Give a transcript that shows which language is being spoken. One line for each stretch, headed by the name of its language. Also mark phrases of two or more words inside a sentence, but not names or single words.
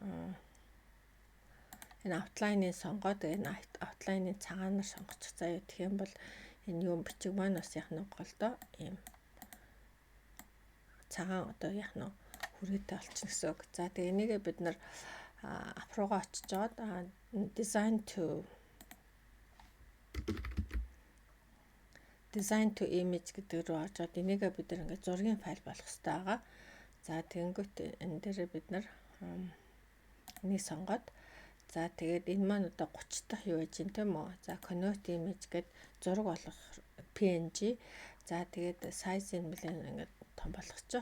Mongolian: Энэ outline-ыг сонгоод энэ outline-ыг цагаанаар сонгочих. За юу гэх юм бол энэ юм бичиг маань бас яах нь голдоо ийм цагаан одоо яах нь хүрээтэй болчихно гэсэн үг. За тэгээ энийгээ бид нар апруугаа очиж жоод
English: design to image
Mongolian: гэдэг рүү оржоод энийгээ бид нар ингээд зургийн файл болгох хэрэгтэй байгаа. За тэгэнгүүт энэ дээрээ бид нар энийг сонгоод за тэгээд энэ маань одоо 30 дахь юу гэж юм тийм үү? За
English: convert image
Mongolian: гэд зураг болгох PNG. За тэгээд size-ыг нэлээд ингээд том болгочих.